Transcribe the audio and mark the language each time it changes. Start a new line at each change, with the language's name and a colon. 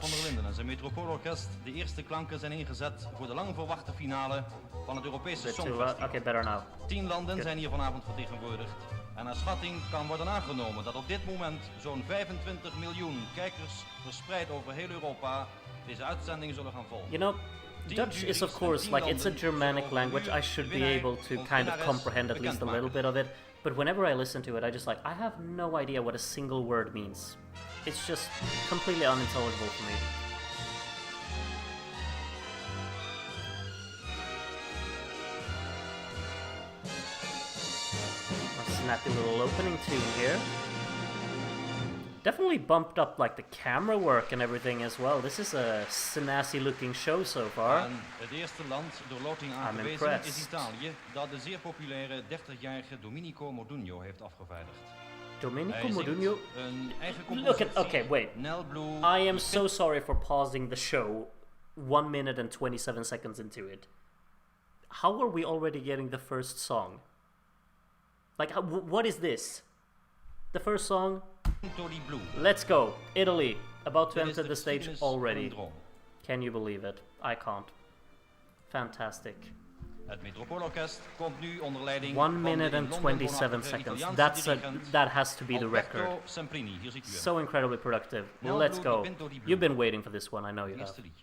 Dutch: Van der Linden en zijn metropoolorkest. De eerste klanken zijn ingezet voor de lang verwachte finale van het Europese Songfestival.
English: Okay, better now.
Dutch: 10 landen zijn hier vanavond vertegenwoordigd. En naar schatting kan worden aangenomen dat op dit moment zo'n 25 miljoen kijkers verspreid over heel Europa deze uitzending zullen gaan volgen.
English: You know, Dutch is of course, like, it's a Germanic language. I should be able to kind of comprehend at least a little bit of it. But whenever I listen to it, I just like, I have no idea what a single word means. It's just completely unintelligible for me. A snappy little opening tune here. Definitely bumped up like the camera work and everything as well. This is a snazzy looking show so far.
Dutch: En het eerste land door loting aangewezen is Italië, dat de zeer populaire 30-jarige Domenico Modugno heeft afgevaardigd.
English: Domenico Modugno?
Dutch: Een eigen
English: Look at, okay, wait. Blue, I am so sorry for pausing the show 1 minute and 27 seconds into it. How are we already getting the first song? Like, what is this? The first song? Let's go. Italy. About to enter the stage already. Can you believe it? I can't. Fantastic.
Dutch: Het Metropoolorkest komt nu onder leiding
English: 1 minute and 27 seconds. That has to be the record. So incredibly productive. Let's go. You've been waiting for this one, I know you have.